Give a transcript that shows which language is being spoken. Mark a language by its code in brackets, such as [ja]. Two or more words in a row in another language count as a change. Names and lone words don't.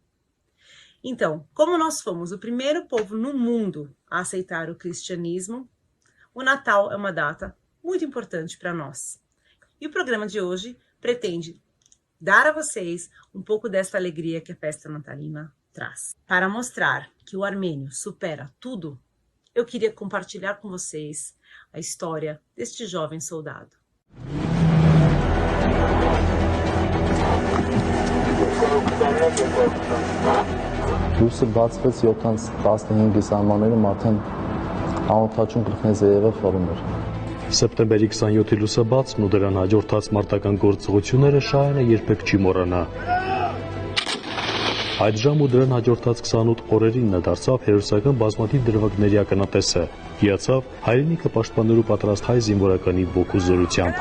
[pt] Então, como nós fomos o primeiro povo no mundo a aceitar o cristianismo, o Natal é uma data muito importante para nós. E o programa de hoje pretende dar a vocês um pouco dessa alegria que a festa natalina traz. Para mostrar que o armênio supera tudo, eu queria compartilhar com vocês a história deste jovem soldado. [hy] Լույսը բացվեց 7:15-ի սահմաններում արդեն անօթաչուն գլխնեզերևը խորում էր։ Սեպտեմբերի 27-ի լուսաբացն ու դրան հաջորդած մարտական գործողությունները Շահենը երբեք չի մոռանա։ Այդ ժամ ու դրան հաջորդած 28 օրերին նա դարձավ հերոսական բազմաթիվ դրվագների ականատեսը, հիացավ հայրենիքը պաշտպանելու պատրաստ հայ զինվորականի ոգու զորությամբ։